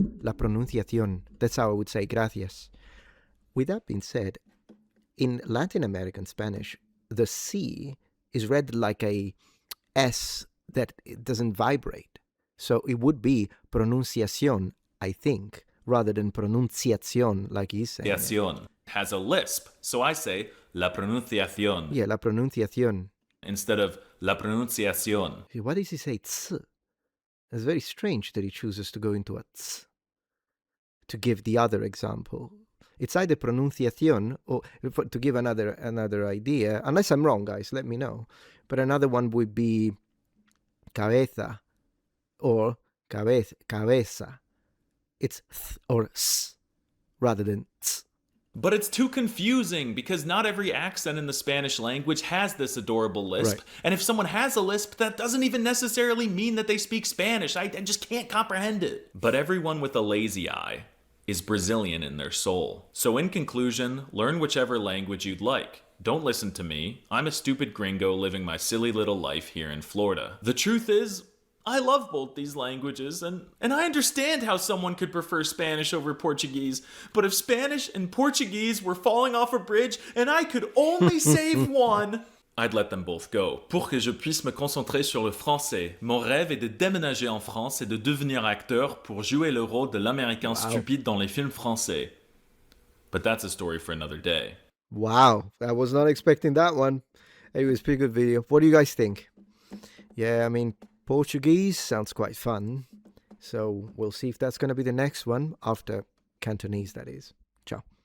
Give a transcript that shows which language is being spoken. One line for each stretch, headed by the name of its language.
English: La pronunciación. That's how I would say gracias. With that being said, in Latin American Spanish, the C is read like a S that it doesn't vibrate. So it would be pronunciación, I think, rather than pronunciación, like he's saying. Pronunciación has a lisp, so I say la pronunciación. Yeah, la pronunciación. Instead of la pronunciación. Why does he say ts? It's very strange that he chooses to go into a ts to give the other example. It's either pronunciación or, to give another idea, unless I'm wrong, guys, let me know. But another one would be cabeza or cabeza. It's th or s rather than ts. But it's too confusing because not every accent in the Spanish language has this adorable lisp. Right. And if someone has a lisp, that doesn't even necessarily mean that they speak Spanish. I just can't comprehend it. But everyone with a lazy eye is Brazilian in their soul. So in conclusion, learn whichever language you'd like. Don't listen to me. I'm a stupid gringo living my silly little life here in Florida. The truth is, I love both these languages, and I understand how someone could prefer Spanish over Portuguese, but if Spanish and Portuguese were falling off a bridge and I could only save one, I'd let them both go.
French: Pour que je puisse me concentrer sur le français, mon rêve est de déménager en France et de devenir acteur pour jouer le rôle de l'américain stupide dans les films français.
English: But that's a story for another day. Wow, I was not expecting that one. Anyways, pretty good video. What do you guys think? Yeah, I mean, Portuguese sounds quite fun. So we'll see if that's going to be the next one after Cantonese, that is. Ciao.